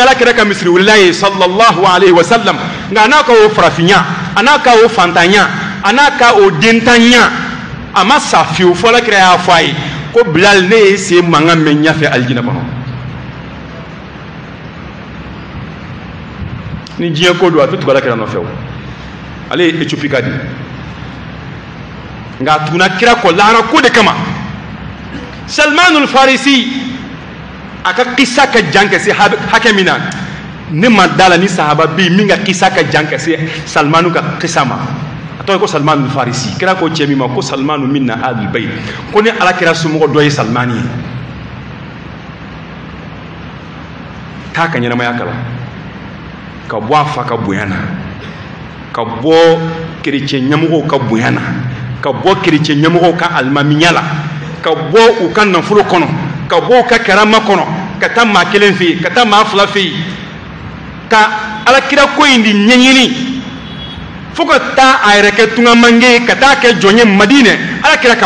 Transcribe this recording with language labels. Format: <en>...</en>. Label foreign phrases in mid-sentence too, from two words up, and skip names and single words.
<bm>ala kɛra ka misiriwelela ye</bm> <ar>صلى الله عليه وسلم</ar> <bm>nka a n'a ka o farafinya a n'a ka o fantanya a n'a ka o dentanya a ma sa fiyewu fɔ ala kɛra y'a fɔ a ye ko Bilal ne ye sen mankan mɛn ɲɛfɛ alijinɛ kɔnɔ ni diɲɛ ko don a bɛ tugu alakira nɔfɛ o ale ye Éthiopie ka di nka a tuguna kira kɔ lahara ko de kama. Salmanul Farisi a ka kisa ka jan ka se hakɛ min na ne ma da la ni sahaba bɛ yen min ka kisa ka jan ka se Salmanu ka kisa ma a tɔgɔ ye ko Salmanul Farisi. Kira ko cɛ min ma ko Salmanu</bm> <ar>منا أهل البيت</ar> <bm>ko ni alakira somɔgɔ dɔ ye Salmani ye k'a ka ɲɛnamaya kalan ka bɔ a fa ka bonya na ka bɔ kerecɛn ɲɛmɔgɔw ka bonya na ka bɔ kerecɛn ɲɛmɔgɔw ka alimamiya la ka bɔ u ka nafolo kɔnɔ ka bɔ u ka karama kɔnɔ ka taa maa kelen fɛ yen ka taa maa fila fɛ yen ka alakira ko in de ɲɛɲini fo ka taa a yɛrɛ kɛ tungamange ye ka taa kɛ jɔn ye Madinɛ alakira kama.</bm>